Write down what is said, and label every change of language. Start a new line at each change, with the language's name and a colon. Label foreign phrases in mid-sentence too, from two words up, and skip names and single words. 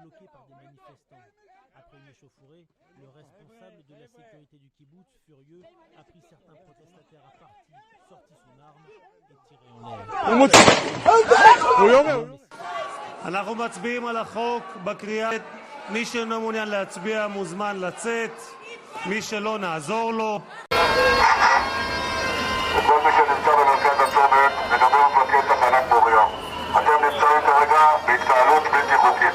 French: par des manifestants. Après une échauffourée, le responsable de la sécurité du kibbutz, furieux, a pris certains protestataires à partie, sorti son arme et tiré en l'air.
Hebrew: אנחנו מצביעים על החוק בקריאה. מי שאינו מעוניין להצביע מוזמן לצאת. מי שלא נעזור לו. לכל מי שנמצא במרכז הצומת, מדבר מפקד תחנת פוריה. אתם נמצאים כרגע בהתקהלות בלתי חוקית.